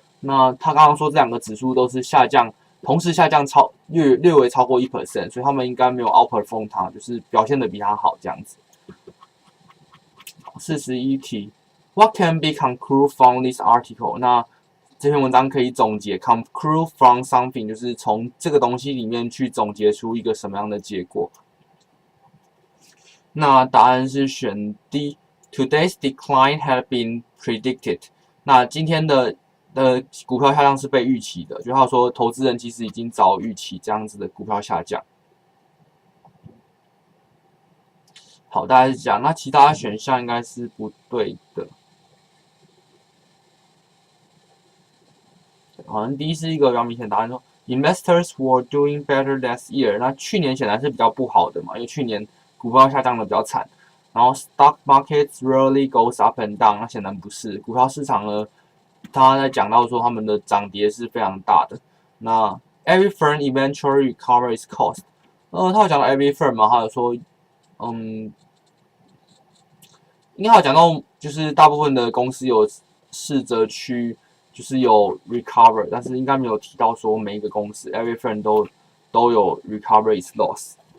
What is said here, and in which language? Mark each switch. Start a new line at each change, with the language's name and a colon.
Chinese: 那他刚刚说这两个指数都是下降，同时下降略微超过 1%， 所以他们应该没有 outperform 它，就是表现的比它好这样子。
English: 41题 ，What can be concluded from this article？
Chinese: 那这篇文章可以总结
English: conclude from something，
Chinese: 就是从这个东西里面去总结出一个什么样的结果。那答案是选 D。
English: Today's decline had been predicted。
Chinese: 那今天的股票下降是被预期的，就他说投资人其实已经早预期这样子的股票下降。好，大概是这样。那其他选项应该是不对的。好像第一是一个比较明显答案说 ，
English: Investors were doing better last year。
Chinese: 那去年显然是比较不好的嘛，因为去年股票下降的比较惨。然后
English: stock markets rarely goes up and down，
Chinese: 那显然不是。股票市场呢，他在讲到说他们的涨跌是非常大的。
English: 那 every firm eventually recovers its cost。
Chinese: 他有讲到 every firm 嘛，他有说，应该有讲到就是大部分的公司有试着去就是有 recover， 但是应该没有提到说每一个公司 every firm 都有
English: recover its loss。